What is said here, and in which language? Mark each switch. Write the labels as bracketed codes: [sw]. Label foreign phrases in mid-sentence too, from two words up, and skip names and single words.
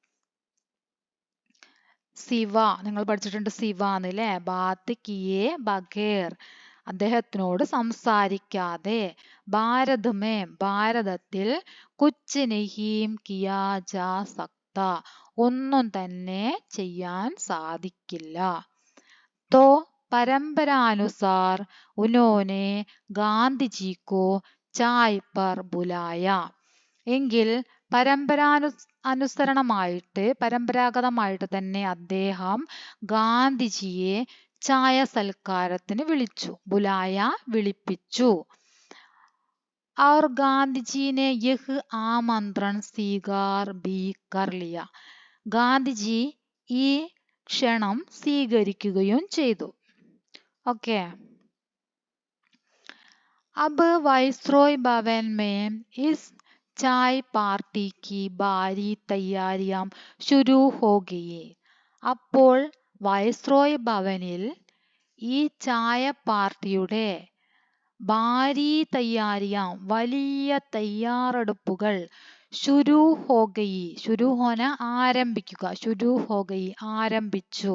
[ml] സിവ നിങ്ങൾ പഠിച്ചിട്ടുണ്ട്, സിവ എന്നല്ലേ, [hi] बात किए बगैर [ml] അദ്ദേഹത്തിനോട് സംസാരിക്കാതെ, [hi] भारत में [ml] ഭാരതത്തിൽ, [hi] कुछ नहीं किया जा सकता [ml] ഒന്നും തന്നെ ചെയ്യാൻ സാധിക്കില്ല. [hi] तो परंपरानुसार उन्होंने गांधी जी को चाय पर बुलाया. [ml] എങ്കിൽ പരമ്പരാഗതമായിട്ട് തന്നെ അദ്ദേഹം ഗാന്ധിജിയെ ചായ സൽക്കാരത്തിന് വിളിച്ചു. ബുലായ വിളിപ്പിച്ചു. [hi] और गांधी ने यह आमंत्रण स्वीकार भी कर लिया. [ml] ഗാന്ധിജി ഈ ക്ഷണം സ്വീകരിക്കുകയും ചെയ്തു. ഓക്കെ. [hi] अब वाइसरॉय भवन में इस चाय पार्टी की भारी तैयारियां शुरू हो गई. [ml] അപ്പോൾ വൈസ്രോയ് ഭവനിൽ ഈ ചായ പാർട്ടിയുടെ [hi] भारी तैयारियां [ml] വലിയ തയ്യാറെടുപ്പുകൾ, [hi] शुरू हो गई, शुरू होना [ml] ആരംഭിക്കുക, [hi] शुरू हो गई [ml] ആരംഭിച്ചു.